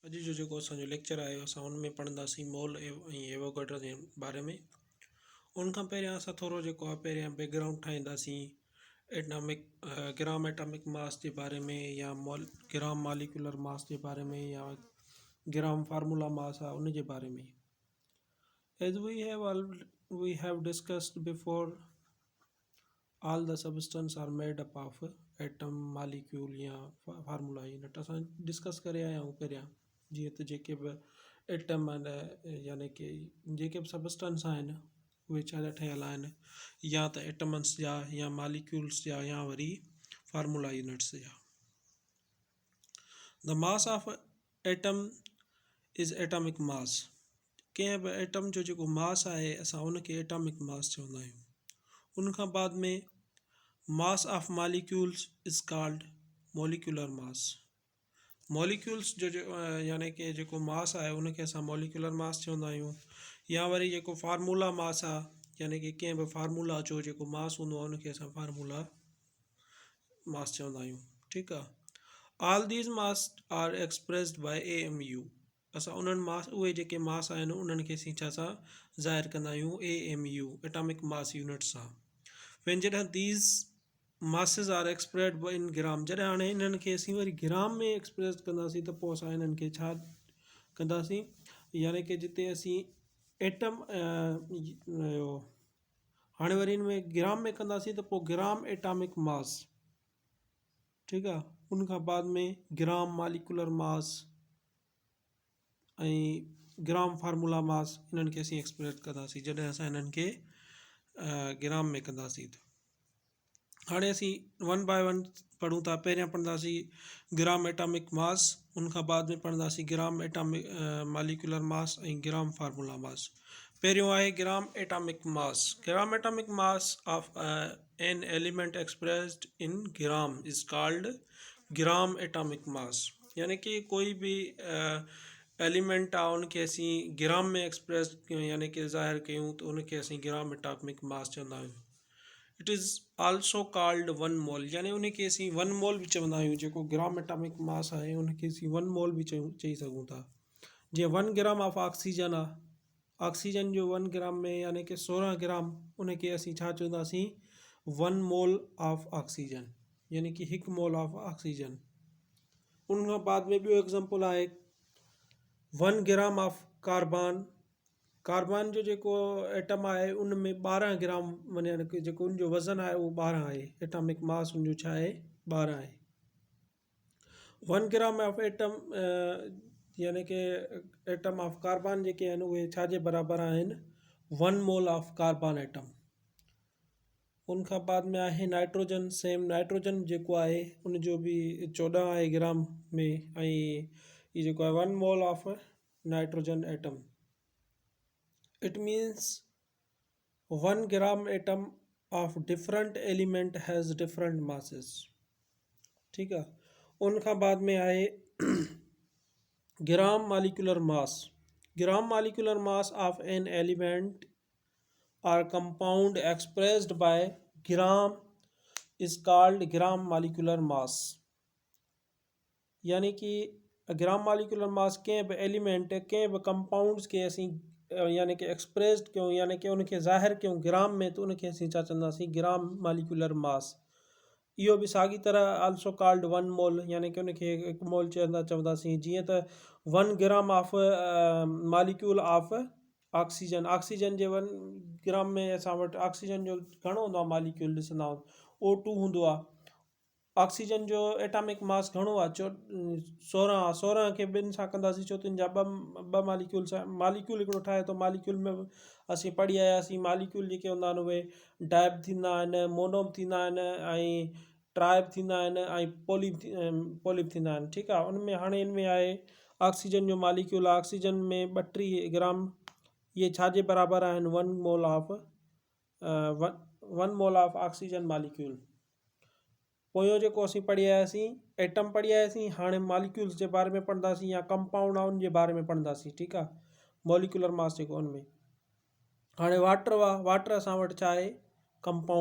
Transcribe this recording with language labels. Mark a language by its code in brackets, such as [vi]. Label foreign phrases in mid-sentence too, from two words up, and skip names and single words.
[sd] अॼु जो जेको असांजो लेक्चर आहे असां हुन में पढ़ंदासीं मोल ऐं एवोगैड्रो जे बारे में। उन खां पहिरियां असां थोरो जेको आहे पहिरियां बैकग्राउंड ठाहींदासीं [en] atomic gram atomic mass [sd] जे बारे में, या [en] gram molecular mass [sd] जे बारे में, या [en] gram formula mass [sd] आहे उन जे बारे में। [en] as we have discussed before, all the substance are made up of atom, [sd] मालिक्यूल या फार्मूला यूनिट असां डिस्कस करे आया आहियूं पहिरियां। जीअं त जेके बि एटम आहिनि, यानी कि जेके बि सबस्टेंस आहिनि उहे छा जा ठहियल आहिनि, या त एटम्स जा, या मालिक्यूल्स जा, या वरी [en] formula units [sd] जा। [en] the mass of atom is atomic mass. [sd] कंहिं बि एटम जो जेको मास आहे असां उनखे [en] atomic mass [sd] चवंदा आहियूं। उन खां बाद में [en] mass of molecules is called molecular mass. [sd] मॉलिक्यूल्स जो यानी कि जेको मास आहे उनखे असां [en] molecular mass [sd] चवंदा आहियूं। या वरी जेको [en] formula mass [sd] आहे, यानी कि कंहिं बि फार्मूला जो जेको मास हूंदो आहे उनखे असां [en] formula mass [sd] चवंदा आहियूं। ठीकु आहे। [en] all these mass are expressed by AMU. [sd] असां उन्हनि मास, उहे जेके मास आहिनि उन्हनि खे असीं छा सां ज़ाहिर कंदा आहियूं, [en] AMU atomic mass unit [sd] सां। जॾहिं [en] these masses are expressed in gram, [sd] जॾहिं हाणे इन्हनि खे असीं वरी ग्राम में एक्सप्रेस कंदासीं त पोइ असां इन्हनि खे छा कंदासीं, यानी कि जिते असीं एटम हाणे वरी हिन में ग्राम में कंदासीं त पोइ [en] gram atomic mass. [sd] ठीकु आहे। उन खां बाद में [en] gram molecular mass [sd] ऐं [en] gram formula mass, [sd] इन्हनि खे असीं एक्सप्रेस कंदासीं जॾहिं असां इन्हनि खे ग्राम में कंदासीं। हाणे असीं [en] one by one [sd] पढ़ूं था। पहिरियां पढ़ंदासीं [en] gram atomic mass, [sd] उन खां बाद में पढ़ंदासीं [en] gram atomic molecular mass [sd] ऐं [en] gram formula mass. [sd] पहिरियों आहे [en] gram atomic mass. gram atomic mass of an element expressed in gram is called gram atomic mass. [sd] यानी कि कोई भी एलिमेंट आहे उनखे असीं ग्राम में एक्सप्रेस कयूं, यानी कि ज़ाहिर कयूं, त उनखे असीं [en] gram atomic mass [sd] चवंदा आहियूं। [en] it is also called one mole, [sd] यानी उनखे असीं [en] one mole [sd] बि चवंदा आहियूं। जेको [en] gram atomic mass [sd] आहे उनखे असीं [en] one mole [sd] बि चई सघूं था। जीअं [en] 1 gram of oxygen [sd] आहे, ऑक्सीजन जो 1 ग्राम में यानी कि 16 ग्राम, उनखे असीं छा चवंदासीं, [en] 1 mole of oxygen, [sd] यानी कि [en] 1 mole of oxygen. [sd] उन खां बाद में ॿियो एग्ज़ाम्पल आहे [en] 1 gram of carbon. [sd] कार्बन जो जेको एटम आहे उन में 12 ग्राम, माने जेको उनजो वज़न आहे उहो 12 आहे। एटॉमिक मास उनजो छा आहे, 12 आहे। [en] 1 gram of atom [sd] यानी कि [en] atom of carbon [sd] जेके आहिनि उहे छा जे बराबरि आहिनि, [en] 1 mole of carbon atom. [sd] उन खां बाद में आहे नाइट्रोजन। सेम नाइट्रोजन जेको आहे उनजो बि 14 आहे ग्राम में, ऐं ये जेको आहे [en] 1 mole of nitrogen atom. it means 1 gram atom of different element has different masses. [sd] ठीकु आहे। उन खां बाद में आहे [en] gram molecular mass. gram molecular mass of an element or compound expressed by gram is called gram molecular mass. [sd] यानी कि [en] gram molecular mass [sd] कंहिं बि एलिमेंट, कंहिं बि कंपाउंड्स के असीं यानी कि एक्सप्रेस्ड कयूं, यानी कि उनखे ज़ाहिर कयूं ग्राम में, तो उनखे असीं छा चवंदासीं, [en] gram molecular mass. [sd] इहो बि साॻी तरह [en] also called 1 mole, [sd] यानी कि उनखे 1 मोल चवंदासीं। जीअं त [en] 1 gram of molecule of oxygen. [sd] ऑक्सीजन जे 1 ग्राम में असां वटि ऑक्सीजन जो घणो हूंदो आहे मालिक्यूल, ॾिसंदा O2 हूंदो आहे। ऑक्सीजन जो एटॉमिक मास घणो आहे, 16। 16 खे 2 सां कंदासीं, छो त जा ॿ मालिक्यूल्स मालिक्यूल हिकिड़ो ठाहे थो। मालिक्यूल में असीं पढ़ी आयासीं, मालिक्यूल जेके हूंदा आहिनि उहे डायब थींदा आहिनि, मोनोम थींदा आहिनि, ऐं ट्राइब थींदा आहिनि, ऐं पॉलिप थींदा आहिनि। ठीकु आहे। उनमें हाणे इनमें आहे ऑक्सीजन जो मालिक्यूल आहे। ऑक्सीजन में 32 ग्राम, ये छा जे बराबरि आहिनि, [en] 1 mole of oxygen molecule. [sd] पोयों जेको असीं पढ़ी आयासीं एटम पढ़ी आयासीं, हाणे मालिक्यूल्स जे बारे में पढ़ंदासीं, या कंपाउंड आहे उनजे बारे में पढ़ंदासीं। ठीकु आहे। [en] molecular mass [sd] जेको उनमें हाणे वाटर आहे, वाटर असां वटि छा आहे, कंपाउंड आहे।